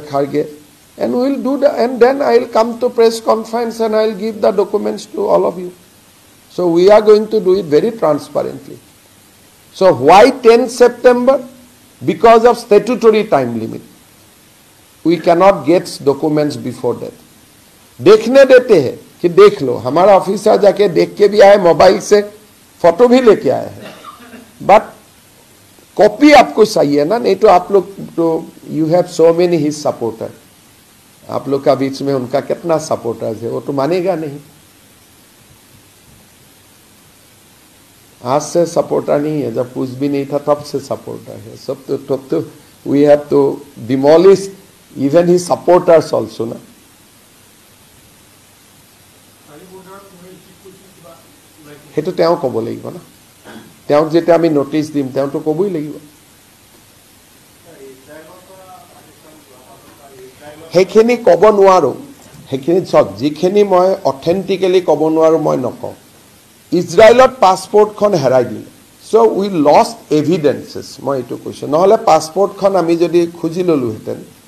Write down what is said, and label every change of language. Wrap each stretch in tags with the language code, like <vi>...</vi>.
<en>Kharge, and we will do the, and then I will come to press conference and I will give the documents to all of you. So we are going to do it very transparently. So why 10 September? Because of statutory time limit. We cannot get documents before that.</en> <hi>देखने देते हैं कि देख लो, हमारा officer जाके देख के भी आए, मोबाइल से फोटो भी लेके आए हैं, बट कॉपी आपको चाहिए ना, नहीं तो आप लोग तो</hi> <en>you have so many his supporter,</en> <hi>आप लोग का बीच में उनका कितना सपोर्टर्स है, वो तो मानेगा नहीं. आज से सपोर्टर नहीं है, जब कुछ भी नहीं था तब से सपोर्टर है. सब तो</hi> <en>We have to demolish even his supporters also ना.</en> <as>সেইটো তেওঁ ক'ব লাগিব না তেওঁক যেতিয়া আমি নটিচ দিম তেওঁতো ক'বই লাগিব সেইখিনি ক'ব নোৱাৰো সেইখিনি চব যিখিনি মই অথেন্টিকেলি ক'ব নোৱাৰো মই নকওঁ ইজৰাইলত পাছপোৰ্টখন হেৰাই দিলে</as> <en>so we lost evidences</en> <as>মই এইটো কৈছো নহলে পাছপোৰ্টখন আমি যদি খুজি ললোহেতেন</as>